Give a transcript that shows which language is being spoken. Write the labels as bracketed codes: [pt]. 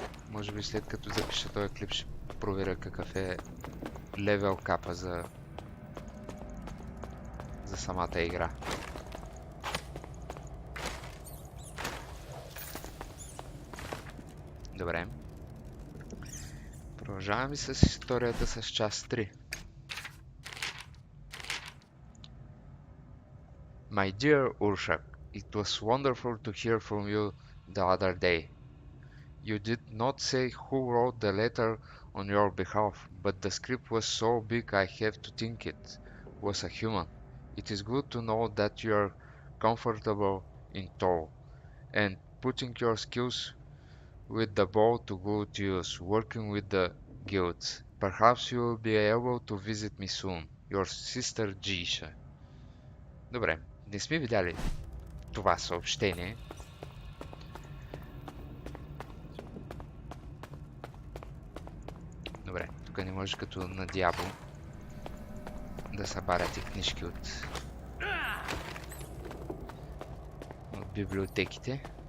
[bg] Може би след като запиша този клип ще проверя какъв е левел капа за самата игра. Добре. Продължаваме с историята с част 3. [en] My dear Urshak, it was wonderful to hear from you the other day. You did not say who wrote the letter on your behalf, but the script was so big I have to think it was a human. It is good to know that you are comfortable in tow, and putting your skills with the bow to good use, working with the guilds. Perhaps you will be able to visit me soon. Your sister Jisha. [bg] Добре, не сме видяли това съобщение. Добре, тук не можеш като на Диабло да събаряте книжки от библиотеките.